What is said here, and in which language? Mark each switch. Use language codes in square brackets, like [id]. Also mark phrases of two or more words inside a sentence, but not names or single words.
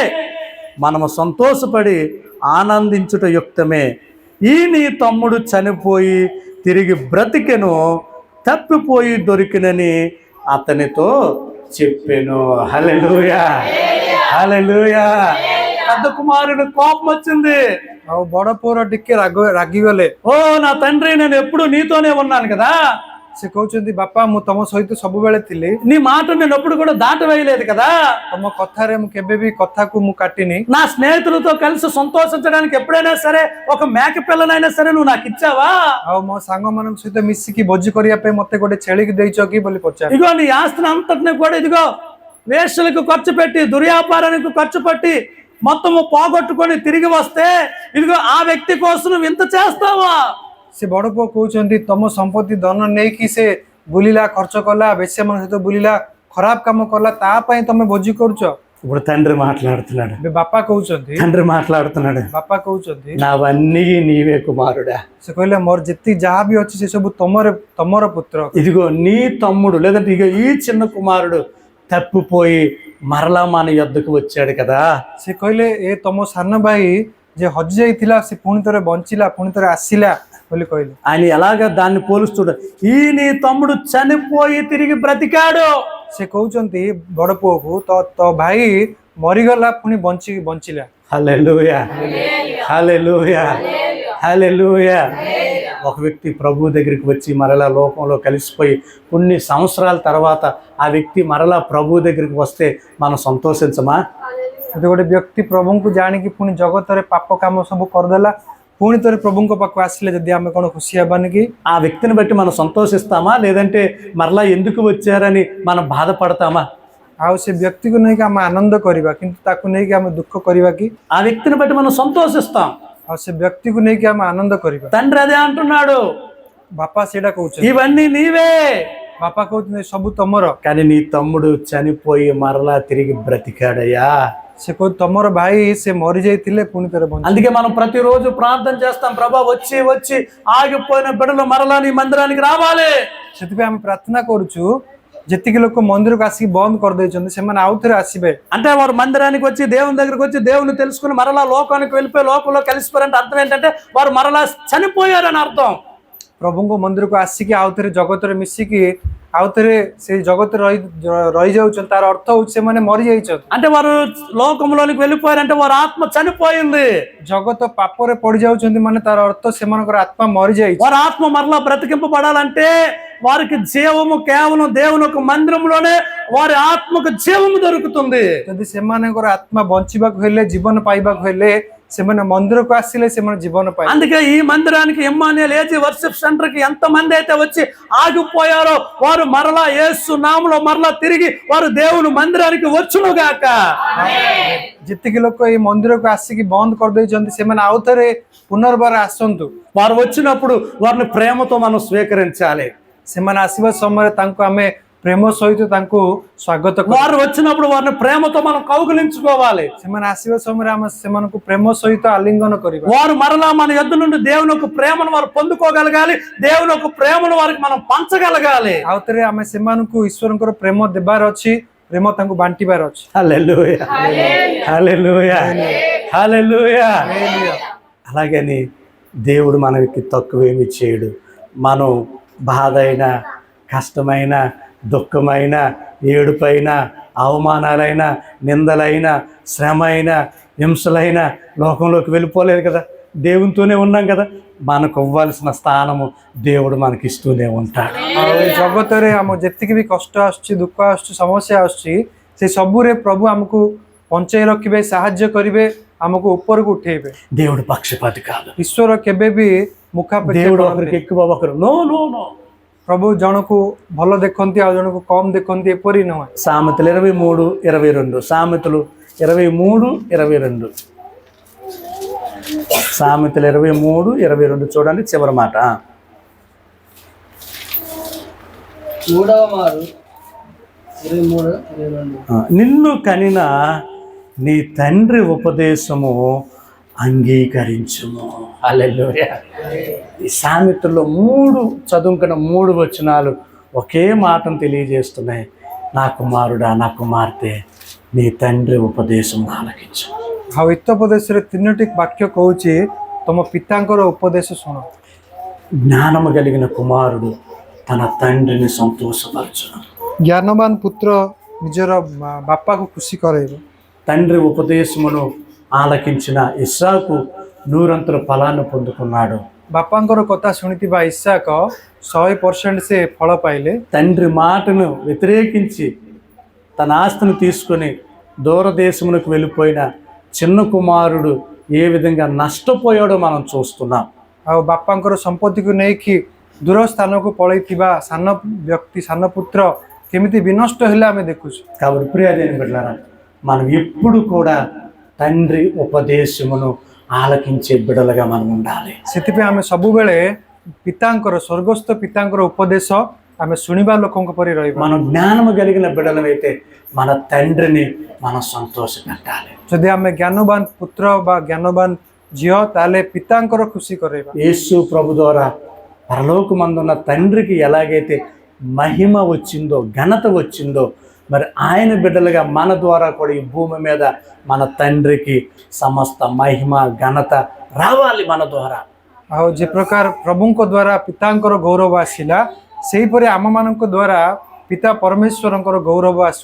[te] మనము సంతోషపడి ఆనందించుట యుక్తమే. ఈ నీ తమ్ముడు చనిపోయి తిరిగి బ్రతికెను, తప్పిపోయి దొరికినని అతనితో చెప్పాను. హల్లెలూయా, హల్లెలూయా. పెద్ద కుమారుడు కోపం వచ్చింది. [or] ବଡ ପୁଅର ଟିକେ ରାଗିଗଲେ। [te] ఓ నా తండ్రి, నేను ఎప్పుడు నీతోనే ఉన్నాను కదా, [or] ସେ କହୁଛନ୍ତି ବାପା ମୁଁ ତମ ସହିତ ସବୁବେଳେ ଥିଲି, [te] నీ మాట నేను ఎప్పుడు కూడా దాటవేయలేదు కదా, [or] ତମ କଥାରେ ମୁଁ କେବେ ବି କଥାକୁ ମୁଁ କାଟିନି। [te] నా స్నేహితులతో కలిసి సంతోషించడానికి ఎప్పుడైనా సరే ఒక మేక పిల్లనైనా సరే నువ్వు నాకు ఇచ్చావా? [or] ଆଉ ମୋ ସାଙ୍ଗମାନଙ୍କ ସହିତ ମିଶିକି ଭୋଜି କରିବା ପାଇଁ ମତେ ଗୋଟେ ଛେଳିକି ଦେଇଛ କି ବୋଲି ପଚାରେ। [te] ఇదిగో నీ ఆస్తిని అంతటిని కూడా ఇదిగో వేశ్యలకు ఖర్చు పెట్టి, దుర్వ్యాపారానికి ఖర్చు పెట్టి మొత్తము పోగొట్టుకొని తిరిగి వస్తే ఇదిగో ఆ వ్యక్తి కోసం నువ్వు ఇంత చేస్తావా? [or] ସେ ବଡ ପୁଅ କହୁଛନ୍ତି ତମ ସମ୍ପତ୍ତି ଧନ ନେଇକି ସେ ବୁଲିଲା, ଖର୍ଚ୍ଚ କଲା, ବେଶ୍ୟାମାନଙ୍କ ସହିତ ବୁଲିଲା, ଖରାପ କାମ କଲା, ତା ପାଇଁ ତମେ ଭୋଜି କରୁଛ। [te] ఇప్పుడు తండ్రి మాట్లాడుతున్నాడు, [or] ଏବେ ବାପା କହୁଛନ୍ତି, [te] తండ్రి మాట్లాడుతున్నాడు, [or] ବାପା କହୁଛନ୍ତି [te] నావన్నీ నీవే కుమారుడా। [or] ସେ କହିଲେ ମୋର ଯେତିକି ଯାହା ବି ଅଛି ସେ ସବୁ ତମର పుత్ర। [te] ఇదిగో నీ తమ్ముడు లేదంటే ఇక ఈ చిన్న కుమారుడు తప్పిపోయి మరలా మన యొద్దకు వచ్చాడు కదా। [or] ସେ କହିଲେ ଏ ତମ ସାନ ଭାଇ ଯେ ହଜି ଯାଇଥିଲା ସେ ପୁଣି ଥରେ ବଞ୍ଚିଲା, ପୁଣି ଥରେ ଆସିଲା ବୋଲି କହିଲେ। [te] ఆయన ఎలాగ దాన్ని పోలుస్తుడు, ఈ నీ తమ్ముడు చనిపోయి తిరిగి బ్రతికాడు। [or] ସେ కହୁଛନ୍ତି ବଡ ପୁଅକୁ ତୋ ଭାଇ ମରିଗଲା ପୁଣି ବଞ୍ଚିଲା। [te] హల్లెలూయా, హల్లెలూయా, హల్లెలూయా। ఒక వ్యక్తి ప్రభు దగ్గరికి వచ్చి మరలా లోకంలో కలిసిపోయి కొన్ని సంవత్సరాల తర్వాత ఆ వ్యక్తి మరలా ప్రభు దగ్గరికి వస్తే మనం సంతోషించమా? [or] ଯଦି ଗୋଟେ ବ୍ୟକ୍ତି ପ୍ରଭୁଙ୍କୁ ଜାଣିକି ପୁଣି ଜଗତରେ ପାପ କାମ ସବୁ କରିଦେଲା, ପୁଣି ଥରେ ପ୍ରଭୁଙ୍କ ପାଖକୁ ଆସିଲେ ଯଦି ଆମେ କଣ ଖୁସି ହେବାନି କି? [te] ఆ వ్యక్తిని బట్టి మనం సంతోషిస్తామా, లేదంటే మరలా ఎందుకు వచ్చారని మనం బాధపడతామా? [or] ଆଉ ସେ ବ୍ୟକ୍ତିକୁ ନେଇକି ଆମେ ଆନନ୍ଦ କରିବା କିନ୍ତୁ ତାକୁ ନେଇକି ଆମେ ଦୁଃଖ କରିବା କି? [te] ఆ వ్యక్తిని బట్టి మనం సంతోషిస్తాం, [or] ଆଉ ସେ ବ୍ୟକ୍ତିକୁ ନେଇକି ଆମେ ଆନନ୍ଦ କରିବା। [te] తండ్రి అదే అంటున్నాడు, [or] ବାପା ସେଇଟା କହୁଛନ୍ତି, [te] ఇవన్నీ నీవే, [or] ବାପା କହୁଛନ୍ତି ସବୁ ତମର, [te] కానీ నీ తమ్ముడు చనిపోయి మరలా తిరిగి బ్రతికాడయ్యా। [or] ସେ କହୁଛି ତମର ଭାଇ ସେ ମରି ଯାଇଥିଲେ ପୁଣି ଥରେ ବଞ୍ଚିଲେ। [te] అందుకే మనం ప్రతిరోజు ప్రార్థన చేస్తాం, ప్రభా వచ్చి వచ్చి ఆగిపోయిన బిడ్డలు మరలా నీ మందిరానికి రావాలి। [or] ସେଥିପାଇଁ ଆମେ ପ୍ରାର୍ଥନା କରୁଛୁ ଯେତିକି ଲୋକ ମନ୍ଦିରକୁ ଆସିକି ବନ୍ଦ କରିଦେଇଛନ୍ତି ସେମାନେ ଆଉ ଥରେ ଆସିବେ। [te] అంటే వారు మందిరానికి వచ్చి దేవుని దగ్గరికి వచ్చి దేవుని తెలుసుకుని మరలా లోకానికి వెళ్ళిపోయి లోకంలో కలిసిపోయారంటే అర్థం ఏంటంటే వారు మరలా చనిపోయారని అర్థం। [or] ପ୍ରଭୁଙ୍କ ମନ୍ଦିରକୁ ଆସିକି ଆଉ ଥରେ ଜଗତରେ ମିଶିକି ଆଉ ଥରେ ସେଇ ଜଗତରେ ରହିଯାଉଛନ୍ତି, ତାର ଅର୍ଥ ହଉଛି ସେମାନେ ମରିଯାଇଛନ୍ତି। [te] అంటే వారు లోకంలోనికి వెళ్ళిపోయారంటే వారి ఆత్మ చనిపోయింది। [or] ଜଗତ ପାପରେ ପଡି ଯାଉଛନ୍ତି ମାନେ ତାର ଅର୍ଥ ସେମାନଙ୍କର ଆତ୍ମା ମରିଯାଇଛି। [te] వారి ఆత్మ మరలా బ్రతికింపబడాలంటే వారికి జీవము కేవలం దేవుని యొక్క మందిరంలోనే వారి ఆత్మకు జీవము దొరుకుతుంది। [or] ଯଦି ସେମାନଙ୍କର ଆତ୍ମା ବଞ୍ଚିବାକୁ ହେଲେ, ଜୀବନ ପାଇବାକୁ ହେଲେ ସେମାନେ ମନ୍ଦିରକୁ ଆସିଲେ ସେମାନେ ଜୀବନ ପାଇବେ। [te] అందుకే ఈ మందిరానికి ఇమ్మానుయేల్ ఏజీ వర్షిప్ సెంటర్ కి ఎంత మంది అయితే వచ్చి ఆగిపోయారో వారు మరలా యేసు నామములో మరలా తిరిగి వారు దేవుని మందిరానికి వచ్చును గాక। [or] ଯେତିକି ଲୋକ ଏଇ ମନ୍ଦିରକୁ ଆସିକି ବନ୍ଦ କରିଦେଇଛନ୍ତି ସେମାନେ ଆଉ ଥରେ ପୁନର୍ବାର ଆସନ୍ତୁ। [te] వారు వచ్చినప్పుడు వారిని ప్రేమతో మనం స్వీకరించాలి। [or] ସେମାନେ ଆସିବା ସମୟରେ ତାଙ୍କୁ ଆମେ ପ୍ରେମ ସହିତ ତାଙ୍କୁ ସ୍ୱାଗତ କରିବା। [te] వారు వచ్చినప్పుడు వారిని ప్రేమతో మనం కౌగిలించుకోవాలి। [or] ସେମାନେ ଆସିବା ସମୟରେ ଆମେ ସେମାନଙ୍କୁ ପ୍ରେମ ସହିତ ଆଲିଙ୍ଗନ କରିବା। [te] వారు మరలా మన యొద్ద నుండి దేవుని యొక్క ప్రేమను వారు పొందుకోగలగాలి, దేవుని యొక్క ప్రేమను వారికి మనం పంచగలగాలి। [or] ଆଉ ଥରେ ଆମେ ସେମାନଙ୍କୁ ଈଶ୍ୱରଙ୍କର ପ୍ରେମ ଦେବାର ଅଛି, ପ୍ରେମ ତାଙ୍କୁ ବାଣ୍ଟିବାର ଅଛି। [te] హల్లెలూయా, హల్లెలూయా, హల్లెలూయా। అలాగని దేవుడు మనకి తక్కువేమి చేయడు। మనం బాధ అయినా, కష్టమైన, దుఃఖమైన, ఏడుపైన, అవమానాలైన, నిందలైన, శ్రమ అయిన, హింసలైన లోకంలోకి వెళ్ళిపోలేదు కదా, దేవునితోనే ఉన్నాం కదా। మనకు ఇవ్వాల్సిన స్థానము దేవుడు మనకి ఇస్తూనే ఉంటాడు। [or] ଆଉ ଏ ଜଗତରେ ଆମ ଯେତିକି ବି କଷ୍ଟ ଆସୁଛି, ଦୁଃଖ ଆସୁଛି, ସମସ୍ୟା ଆସୁଛି, ସେ ସବୁରେ ପ୍ରଭୁ ଆମକୁ ବଞ୍ଚାଇ ରଖିବେ, ସାହାଯ୍ୟ କରିବେ, ଆମକୁ ଉପରକୁ ଉଠେଇବେ। [te] దేవుడు పక్షపాతి కాదు। [or] ଈଶ୍ୱର କେବେ ବି ମୁଖାପେକ୍ଷା [te] దేవుడు ఒకరికి ఎక్కువ ఒకరు [en] no no no. [or] ପ୍ରଭୁ ଜଣକୁ ଭଲ ଦେଖନ୍ତି ଆଉ ଜଣକୁ କମ୍ ଦେଖନ୍ତି, ଏପରି ନୁହେଁ। [te] సామెతలు 23:22, సామెతలు 23:22, సామెతలు 23:22 చూడండి చివరి మాట। మూడవ మారు 23:22 నిన్ను కనిన నీ తండ్రి ఉపదేశము అంగీకరించుము। హల్లెలూయా। ఈ సామెతల్లో 3 చదువుకున్న 3 వచనాలు ఒకే మాటను తెలియజేస్తున్నాయి, నా కుమారుడా, నా కుమార్తె నీ తండ్రి ఉపదేశం ఆలకించు. [or] ଆଉ ହିତୋପଦେଶରେ ତିନୋଟି ବାକ୍ୟ କହୁଛି ତମ ପିତାଙ୍କର ଉପଦେଶ ଶୁଣ। [te] జ్ఞానము కలిగిన కుమారుడు తన తండ్రిని సంతోషపరచును. [or] ଜ୍ଞାନବାନ ପୁତ୍ର ନିଜର ବାପାକୁ ଖୁସି କରେଇବ। [te] తండ్రి ఉపదేశమును ఆలకించిన ఇస్సాకు నూరంతర ఫలాన్ని పొందుకున్నాడు. [or] ବାପାଙ୍କର କଥା ଶୁଣିଥିବା ଇସାକ 100% ସେ ଫଳ ପାଇଲେ। [te] తండ్రి మాటను వ్యతిరేకించి తన ఆస్తిని తీసుకొని దూరదేశమునకు వెళ్ళిపోయిన చిన్న కుమారుడు ఏ విధంగా నష్టపోయాడో మనం చూస్తున్నాం. [or] ଆଉ ବାପାଙ୍କର ସମ୍ପତ୍ତିକୁ ନେଇକି ଦୂର ସ୍ଥାନକୁ ପଳେଇଥିବା ସାନ ବ୍ୟକ୍ତି ସାନ ପୁତ୍ର କେମିତି ବିନଷ୍ଟ ହେଲେ ଆମେ ଦେଖୁଛୁ। [te] కాబట్టి ప్రియదేని బిడ్డలారా, మనం ఎప్పుడు కూడా తండ్రి ఉపదేశమును ఆలకించే బిడ్డలుగా మనం ఉండాలి. [or] ସେଥିପାଇଁ ଆମେ ସବୁବେଳେ ପିତାଙ୍କର ସ୍ୱର୍ଗସ୍ଥ ପିତାଙ୍କର ଉପଦେଶ ଆମେ ଶୁଣିବା ଲୋକଙ୍କ ପରି ରହିବା। [te] మనం జ్ఞానము కలిగిన బిడ్డలమైతే మన తండ్రిని మనం సంతోషపెట్టాలి. [or] ଯଦି ଆମେ ଜ୍ଞାନବାନ ପୁତ୍ର ବା ଜ୍ଞାନବାନ ଝିଅ ତାହେଲେ ପିତାଙ୍କର ଖୁସି କରେଇବା। [te] యేసు ప్రభు ద్వారా పరలోకమందున్న తండ్రికి ఎలాగైతే మహిమ వచ్చిందో, ఘనత వచ్చిందో, మరి ఆయన బిడ్డలుగా మన ద్వారా కూడా ఈ భూమి మీద మన తండ్రికి సమస్త మహిమ ఘనత రావాలి మన ద్వారా. [or] ଆଉ ଯେ ପ୍ରକାର ପ୍ରଭୁଙ୍କ ଦ୍ୱାରା ପିତାଙ୍କର ଗୌରବ ଆସିଲା ସେହିପରି ଆମମାନଙ୍କ ଦ୍ୱାରା ପିତା ପରମେଶ୍ୱରଙ୍କର ଗୌରବ ଆସୁ।